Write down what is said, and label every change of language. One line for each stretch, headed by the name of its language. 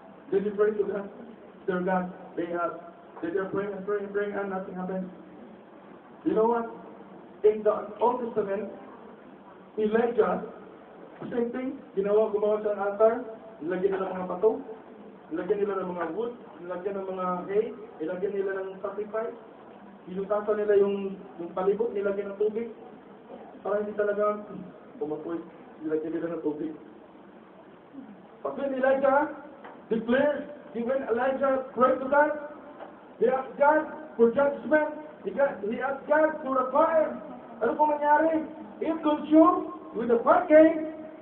English: They did pray to God, their God, Baal. They were praying and nothing happened. You know what? In the Old Testament, Elijah, same thing,
Filipino: gumawa siya ng altar, nilagyan nila mga bato, nilagyan nila ng mga wood, nilagyan ng mga hay, nilagyan nila ng sacrifice, ilutasan nila yung palibot, nilagyan ng tubig, para hindi talaga pumapoy. nilagyan nila ng tubig.
English: But when Elijah declared, when Elijah prayed to God, he asked God for judgment. He asked God for a fire.
Filipino: Ano po nangyari?
English: It consumed with the fire came.